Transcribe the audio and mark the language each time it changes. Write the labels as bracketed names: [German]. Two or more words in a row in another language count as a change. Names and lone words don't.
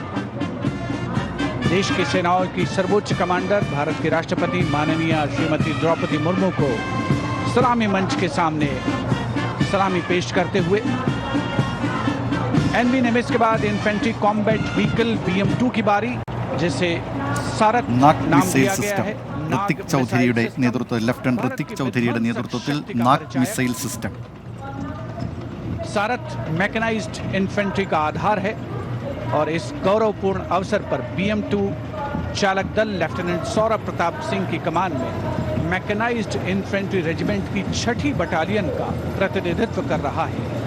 [Hindi] देश की सेनाओं की सर्वोच्च कमांडर भारत के राष्ट्रपति माननीय श्रीमती द्रौपदी मुर्मू को सलामी मंच के सामने सलामी पेश करते हुए एनवी नेमिस के बाद [English] infantry combat vehicle [Hindi] BM-2 की बारी, जिसे सारथ [Malayalam] നാഗ് [Hindi] नाम [Malayalam] മിസൈൽ [Hindi] दिया गया [Malayalam] സിസ്റ്റം [Hindi] है। [Malayalam] ഋത്തിക് ചൗധരിയുടെ നേതൃത്വത്തിൽ ലെഫ്റ്റനന്റ് ഋത്തിക് ചൗധരിയുടെ നേതൃത്വത്തിൽ നാഗ് [English] missile system [Hindi] सारथ [English] mechanized infantry [Hindi] का आधार है और इस गौरवपूर्ण अवसर पर BM-2 चालक दल लेफ्टिनेंट सौरभ प्रताप सिंह की कमान में [English] mechanized infantry regiment [Hindi] की 6ठी बटालियन का प्रतिनिधित्व कर रहा है।